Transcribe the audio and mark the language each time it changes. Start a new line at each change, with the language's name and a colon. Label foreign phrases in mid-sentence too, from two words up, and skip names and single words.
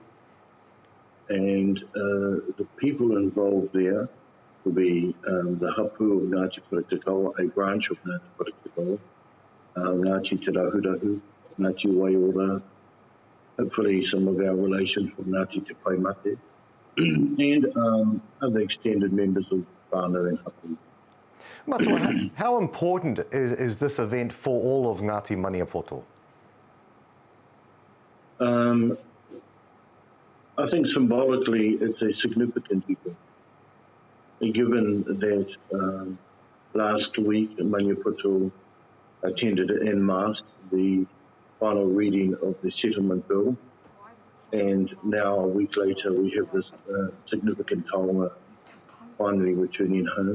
English: And the people involved there will be the hapu of Ngāti Paretekawa, a branch of Ngāti Paretekawa, Ngāti Te Rahurahu, Ngāti Waiora, hopefully some of our relations from Ngāti Te Paimate, and other extended members of whānau and hapu. Matua, how important is this event for all of Ngāti Maniapoto? I think symbolically it's a significant event, given that last week Maniapoto attended en masse the final reading of the settlement bill, and now a week later we have this significant taonga finally returning home.